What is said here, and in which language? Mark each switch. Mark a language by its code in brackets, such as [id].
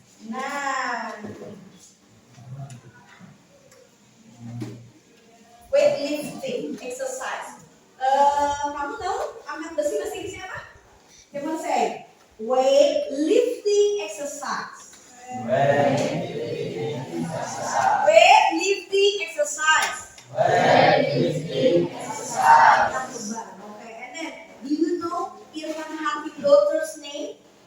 [en] Nah, weightlifting exercise. [id] Kamu tahu angkat besi bahasa Inggrisnya apa? [en] Coba say weightlifting exercise. Weightlifting exercise. Okay, and then do you know Irfan Hakim daughter's name?